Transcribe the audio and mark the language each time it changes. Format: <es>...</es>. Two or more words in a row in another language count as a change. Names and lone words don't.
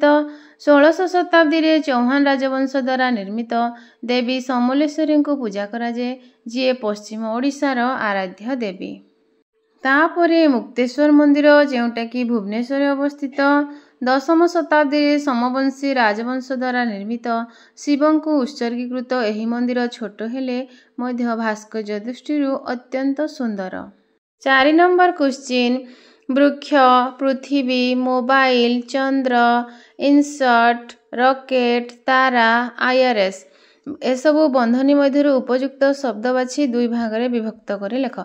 <or>1600 ଶତାବ୍ଦୀ ରେ ଚୌହାନ ରାଜବଂଶ ଦ୍ୱାରା ନିର୍ମିତ। ଦେବୀ ସମଲେଶ୍ୱରୀ କୁ ପୂଜା କରା ଯାଏ ଯେ ପଶ୍ଚିମ ଓଡ଼ିଶାର ଆରାଧ୍ୟ ଦେବୀ। ତାପରେ ମୁକ୍ତେଶ୍ୱର ମନ୍ଦିର ଯେଉଁଟା କି ଭୁବନେଶ୍ୱର ଅବସ୍ଥିତ। 10ମ ଶତାବ୍ଦୀ ରେ ସମବଂଶୀ ରାଜବଂଶ ଦ୍ୱାରା ନିର୍ମିତ। ଶିବଙ୍କୁ ଉତ୍ସର୍ଗୀକୃତ ଏହି ମନ୍ଦିର ଛୋଟ ହେଲେ ମଧ୍ୟ ଭାସ୍କର୍ଯ୍ୟ ଦୃଷ୍ଟି ଅତ୍ୟନ୍ତ ସୁନ୍ଦର। 4</or> <en>number question</en> <or>ବୃକ୍ଷ ପୃଥିବୀ ମୋବାଇଲ ଚନ୍ଦ୍ର</or> <en>insert rocket</en> <or>ତାରା ଆଇଆରଏସ ଏସବୁ ବନ୍ଧନୀ ମଧ୍ୟ ଉପଯୁକ୍ତ ଶବ୍ଦ ବାଛି 2 ଭାଗ ରେ ବିଭକ୍ତ କରେ ଲେଖ।</or>